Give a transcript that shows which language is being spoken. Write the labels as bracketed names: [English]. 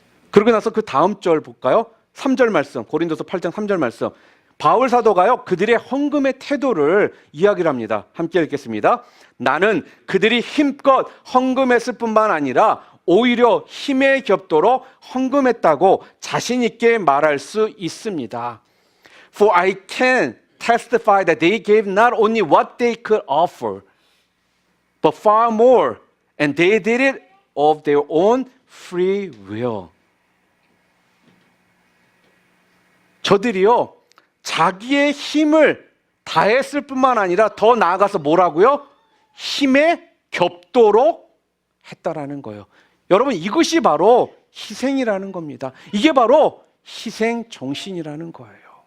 [Korean] 그러고 나서 그 다음 절 볼까요? 3절 말씀, 고린도서 8장 3절 말씀. 바울 사도가요, 그들의 헌금의 태도를 이야기를 합니다. 함께 읽겠습니다. 나는 그들이 힘껏 헌금했을 뿐만 아니라 오히려 힘에 겹도록 헌금했다고 자신 있게 말할 수 있습니다. [English] For I can testify that they gave not only what they could offer, but far more, and they did it of their own free will. [Korean] 저들이요, 자기의 힘을 다했을 뿐만 아니라 더 나아가서 뭐라고요? 힘에 겹도록 했다라는 거예요. 여러분, 이것이 바로 희생이라는 겁니다. 이게 바로 희생 정신이라는 거예요.